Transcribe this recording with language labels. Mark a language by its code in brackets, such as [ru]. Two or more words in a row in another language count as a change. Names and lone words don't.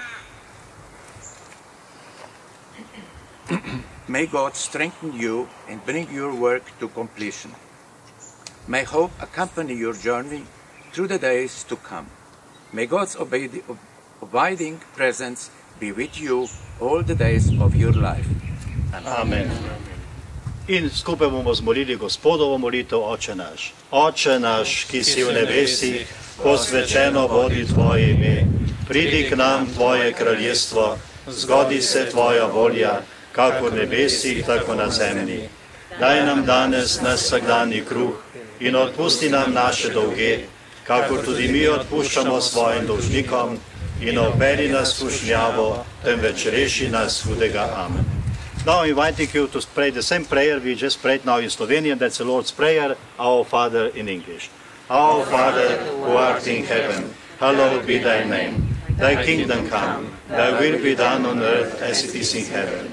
[en] May God strengthen you and bring your work to completion. May hope accompany your journey through the days to come. May God's abiding presence be with you all the days of your life. Amen. [sl] In skupaj bomo zmolili Gospodovo molitev, Oče naš. Oče naš, ki si v nebesih, posvečeno bodi Tvoje ime. Pridi k nam Tvoje kraljestvo, zgodi se Tvoja volja, kako v nebesih, tako na zemlji. Daj nam danes naš vsakdanji kruh in odpusti nam naše dolge, kakor tudi mi odpuščamo svojim dolžnikom, in ne obedi nas v skušnjavo, temveč reši nas hudega. Amen. [en] Now I'm inviting you to pray the same prayer we just prayed now in Slovenian. That's the Lord's Prayer, Our Father in English. Our Father, who art in heaven, hallowed be thy name. Thy kingdom come, thy will be done on earth as it is in heaven.